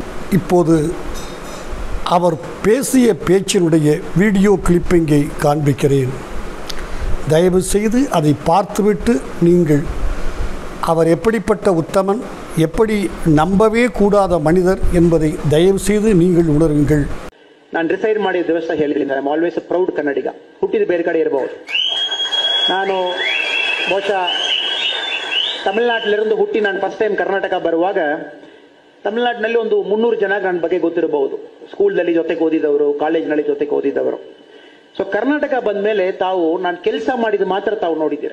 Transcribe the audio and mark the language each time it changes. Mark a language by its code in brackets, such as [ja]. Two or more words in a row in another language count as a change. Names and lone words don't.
[ta] இப்போது அவர் பேசிய பேச்சினுடைய வீடியோ கிளிப்பிங்கை காண்பிக்கிறேன். தயவு செய்து அதை பார்த்துவிட்டு நீங்கள் அவர் எப்படிப்பட்ட உத்தமன், எப்படி நம்பவே கூடாத மனிதர் என்பதை தயவு செய்து நீங்கள் உணருங்கள். [kn] ನಾನು ಡಿಸೈಡ್ ಮಾಡಿದ ದಿವಸ ಹೇಳಿದ್ದೀನಿ, [en] I am always a proud Kannadiga. [kn] ಹುಟ್ಟಿದ ಬೇರೆ ಕಡೆ ಇರಬಹುದು. ನಾನು ಬಹುಶಃ ತಮಿಳುನಾட்டிಲಿருந்து ಹುಟ್ಟಿ ನಾನು [en] first time [kn] ಕರ್ನಾಟಕ ಬರುವಾಗ ತಮಿಳುನಾಡಿನಲ್ಲಿ ಒಂದು 300 ಜನ ನನ್ನ ಬಗ್ಗೆ ಗೊತ್ತಿರಬಹುದು. ಸ್ಕೂಲ್ನಲ್ಲಿ ಜೊತೆಗೆ ಓದಿದವರು, ಕಾಲೇಜ್ನಲ್ಲಿ ಜೊತೆಗೆ ಓದಿದವರು. ಸೊ ಕರ್ನಾಟಕ ಬಂದ ಮೇಲೆ ತಾವು ನಾನು ಕೆಲಸ ಮಾಡಿದ ಮಾತ್ರ ತಾವು ನೋಡಿದ್ದೀರಿ.